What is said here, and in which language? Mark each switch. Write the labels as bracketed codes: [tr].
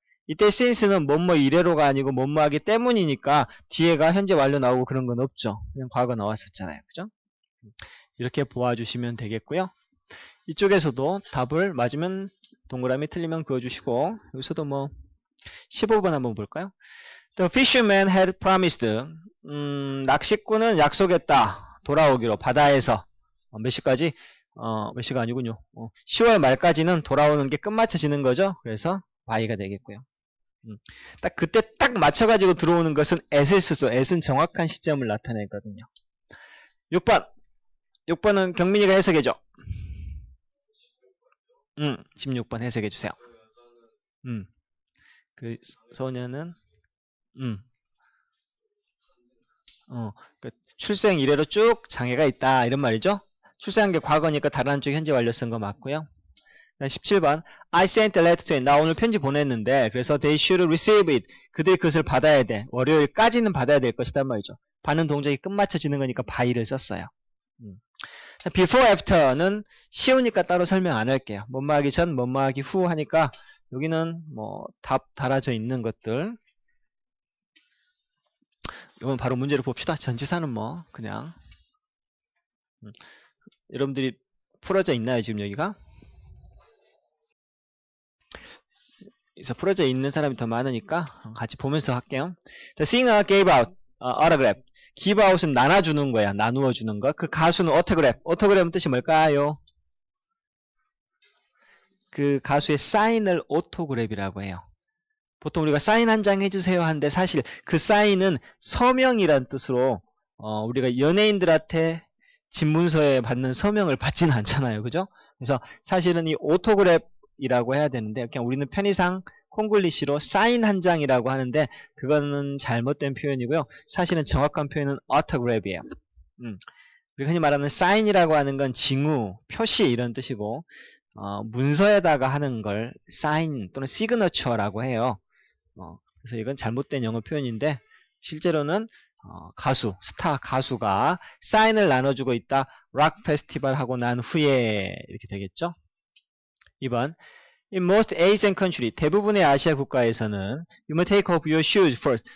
[ko] 이때 since는 뭐뭐 이래로가 아니고 뭐뭐 하기 때문이니까 뒤에가 현재 완료 나오고 그런 건 없죠. 그냥 과거 나왔었잖아요. 그죠? 이렇게 보아주시면 되겠고요. 이쪽에서도 답을 맞으면 동그라미 틀리면 그어주시고 여기서도 뭐 15번 한번 볼까요? [en] The fisherman had promised [ko] 낚시꾼은 약속했다. 돌아오기로 바다에서 몇 시까지? 몇 시가 아니군요. 10월 말까지는 돌아오는 게 끝마쳐지는 거죠. 그래서 by가 되겠고요. 딱 그때 딱 맞춰가지고 들어오는 것은 at을 쓰죠. at은 정확한 시점을 나타내거든요. 6번은 경민이가 해석해줘. 16번 해석해주세요. 그 소녀는 그 출생 이래로 쭉 장애가 있다 이런 말이죠. 출생한 게 과거니까 다른 한쪽 현재 완료 쓴 거 맞고요. [en] 17번 I sent a letter to him. [ko] 나 오늘 편지 보냈는데 그래서 [en] they should receive it. [ko] 그들이 그것을 받아야 돼. 월요일까지는 받아야 될 것이란 말이죠. 받는 동작이 끝마쳐지는 거니까 by를 썼어요. before after는 쉬우니까 따로 설명 안 할게요. 뭐뭐 하기 전, 뭐뭐 하기 후 하니까 여기는 뭐 답 달아져 있는 것들. 이건 바로 문제를 봅시다. 전치사는 뭐 그냥 여러분들이 풀어져 있나요 지금 여기가? 그래서 풀어져 있는 사람이 더 많으니까 같이 보면서 할게요. [en] The singer gave out autograph. [ko] give out은 나눠주는 거야. 나누어 주는 거. 그 가수는 autograph. autograph은 뜻이 뭘까요? 그 가수의 사인을 오토그래프라고 해요. 보통 우리가 사인 한 장 해주세요 하는데 사실 그 사인은 서명이란 뜻으로 우리가 연예인들한테 집문서에 받는 서명을 받지는 않잖아요. 그죠? 그래서 사실은 이 오토그래프이라고 해야 되는데 그냥 우리는 편의상 콩글리시로 사인 한 장이라고 하는데 그거는 잘못된 표현이고요. 사실은 정확한 표현은 autograph이에요. 우리가 흔히 말하는 사인이라고 하는 건 징후, 표시 이런 뜻이고 문서에다가 하는 걸 사인 또는 시그너처라고 해요. 그래서 이건 잘못된 영어 표현인데 실제로는 가수, 스타 가수가 사인을 나눠주고 있다. 락 페스티벌 하고 난 후에 이렇게 되겠죠. [en] 2번 In most Asian country, [ko] 대부분의 아시아 국가에서는 [en] You must take off your shoes first.